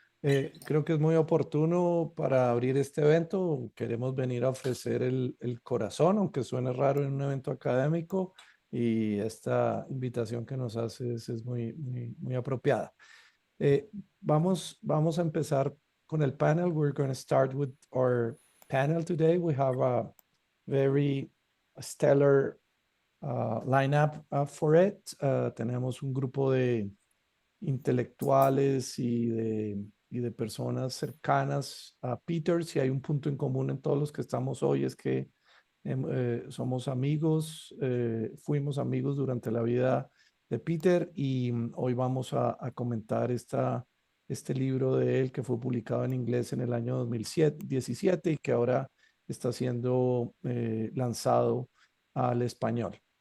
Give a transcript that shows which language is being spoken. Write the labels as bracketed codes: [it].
[es] Creo que es muy oportuno para abrir este evento. Queremos venir a ofrecer el corazón, aunque suene raro en un evento académico, y esta invitación que nos haces es muy apropiada. Eh, vamos a empezar con el panel. [en] We're going to start with our panel today. We have a very stellar lineup for it. [es] Tenemos un grupo de intelectuales y de personas cercanas a Peter. Si hay un punto en común en todos los que estamos hoy es que somos amigos, fuimos amigos durante la vida de Peter y hoy vamos a comentar este libro de él que fue publicado en inglés en el año 2017 y que ahora está siendo lanzado al español.